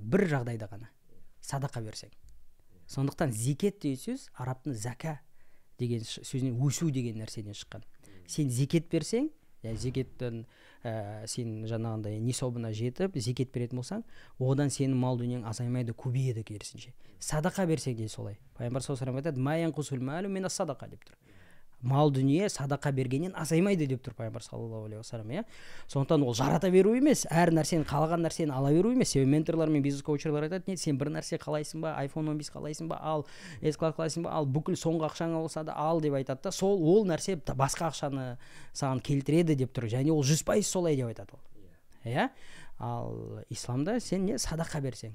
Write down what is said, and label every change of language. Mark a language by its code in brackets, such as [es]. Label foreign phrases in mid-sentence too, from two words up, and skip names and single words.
[kk] Бір жағдайда ғана, садақа берсең. Сондықтан зекет деген сөз арабтың зака деген сөзінен өсу деген нәрседен шыққан. Сен зекет берсең, зекеттен сен жаңағындай нисабына жетіп, зекет беретін болсаң, одан сенің мал дүниең азаймайды, көбейеді керісінше. Садақа берсең де солай. Пайғамбар [ar] صلى الله عليه وسلم [kk] айтады, [ar] «ما من صدقة» [kk] деп тұр. Мал дүние садақа бергеннен азаймайды деп тұр Пайғамбар [ar] صلى الله عليه وسلم. [kk] Сондықтан ол жарата беру емес, әр нәрсені қалаған нәрсені ала беру емес. Менторлар мен бизнес коучерлар айтады, сен бір нәрсе қалайсың ба, iPhone 11 қалайсың ба, ал S-Class қалайсың ба, ал бүкіл соңғы ақшаңа болса да ал деп айтады да, ол нәрсе басқа ақшаны саған келтіреді деп тұр. Және ол 100% солай деп айтады ол. Ал исламда сен садақа берсең.